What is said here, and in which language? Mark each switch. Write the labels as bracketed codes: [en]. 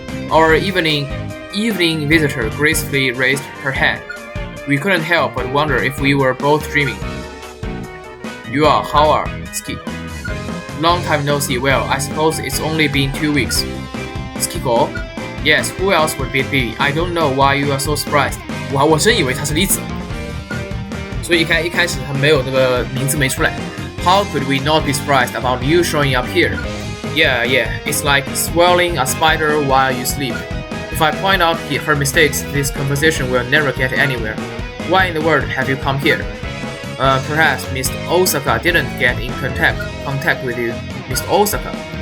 [en] Our evening visitor gracefully raised her head. We couldn't help but wonder if we were both dreaming. You are, how are, Ski? Long time no see. Well, I suppose it's only been 2 weeks. Tsukiko? Yes, who else would it be? I don't know why you are so surprised. [zh] 我真以为他是李子，所以一开始他没有那个名字没出来。 [en] How could we not be surprised about you showing up here? Yeah, it's like swallowing a spider while you sleep. If I point out her mistakes, this conversation will never get anywhere. Why in the world have you come here? Perhaps Miss Osaka didn't get in contact with you. Miss Osaka?